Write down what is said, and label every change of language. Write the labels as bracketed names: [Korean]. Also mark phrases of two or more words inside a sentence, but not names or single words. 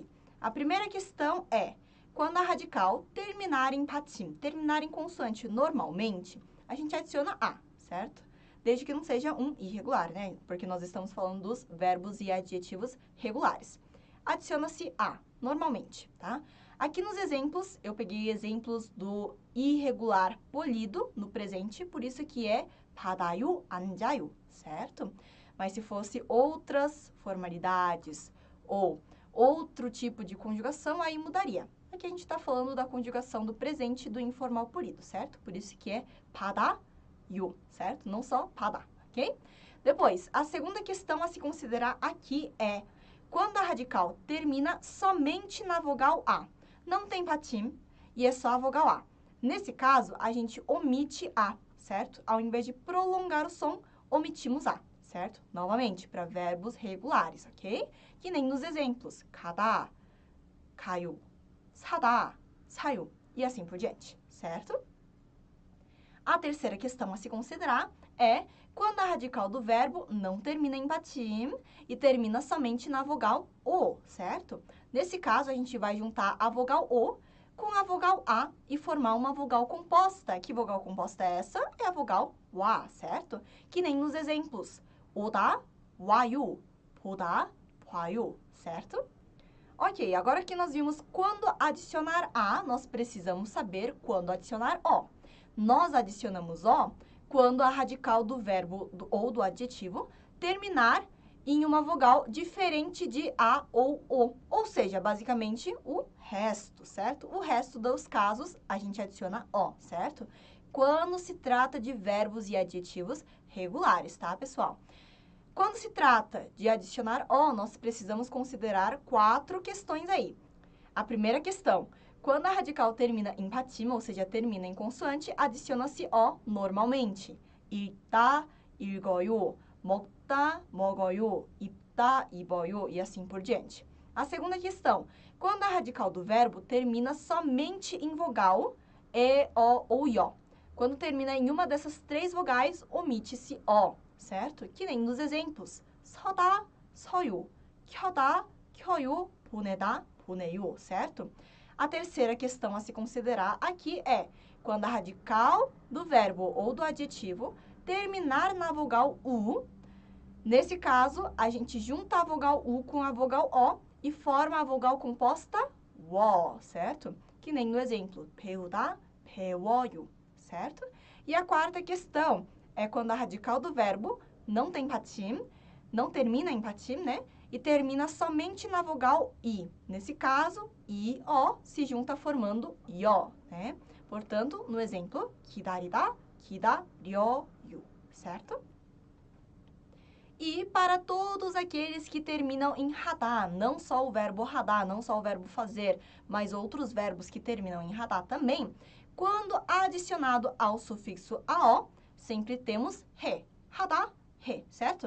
[Portuguese] A primeira questão é, quando a radical terminar em patim, terminar em consoante normalmente, a gente adiciona A, certo? Desde que não seja um irregular, né? Porque nós estamos falando dos verbos e adjetivos regulares. Adiciona-se A, normalmente, tá? Aqui nos exemplos, eu peguei exemplos do irregular polido no presente, por isso que é [Korean] 받아요, 앉아요, [Portuguese] certo? Mas se fosse outras formalidades ou outro tipo de conjugação, aí mudaria. Aqui a gente está falando da conjugação do presente do informal polido, certo? Por isso que é 받아요, certo? Não só 받아, ok? Depois, a segunda questão a se considerar aqui é quando a radical termina somente na vogal A. Não tem patim e é só a vogal A. Nesse caso, a gente omite A, certo? Ao invés de prolongar o som, omitimos A, certo? Novamente, para verbos regulares, ok? Que nem nos exemplos, [Korean] 가다, 가요, 사다, 사요, [Portuguese] e assim por diante, certo? A terceira questão a se considerar é quando a radical do verbo não termina em patim e termina somente na vogal O, certo? Nesse caso, a gente vai juntar a vogal O com a vogal A e formar uma vogal composta. Que vogal composta é essa? É a vogal WA, certo? Que nem nos exemplos. [Korean] 오다, 와요, 보다, 봐요, [Portuguese] certo? Ok, agora que nós vimos quando adicionar A, nós precisamos saber quando adicionar O. Nós adicionamos O quando a radical do verbo ou do adjetivo terminar em uma vogal diferente de A ou O. Ou seja, basicamente, o resto, certo? O resto dos casos, a gente adiciona O, certo? Quando se trata de verbos e adjetivos regulares, tá, pessoal? Quando se trata de adicionar O, nós precisamos considerar 4 questões aí. A primeira questão, quando a radical termina em patim, ou seja, termina em consoante, adiciona-se O normalmente. [Korean] 읽다, 읽어요, 먹다, 먹어요, 입다, 입어요 [Portuguese] e assim por diante. A segunda questão, quando a radical do verbo termina somente em vogal E, O ou IO. Quando termina em uma dessas 3 vogais, omite-se O, certo? Que nem nos exemplos. [Korean] 서다, 서요, 켜다, 켜요, 보내다, 보내요, [Portuguese] certo? A terceira questão a se considerar aqui é quando a radical do verbo ou do adjetivo terminar na vogal U. Nesse caso, a gente junta a vogal U com a vogal O e forma a vogal composta WO, certo? Que nem no exemplo, [Korean] 배우다, 배워요, [Portuguese] certo? E a quarta questão é quando a radical do verbo não tem patim, não termina em patim, né? E termina somente na vogal I. Nesse caso, I, O se junta formando IO, né? Portanto, no exemplo, [Korean] 기다리다, 기다려요, [Portuguese] certo? E para todos aqueles que terminam em radá, não só o verbo radá, não só o verbo fazer, mas outros verbos que terminam em radá também, quando adicionado ao sufixo AO, sempre temos re, radá, re, certo?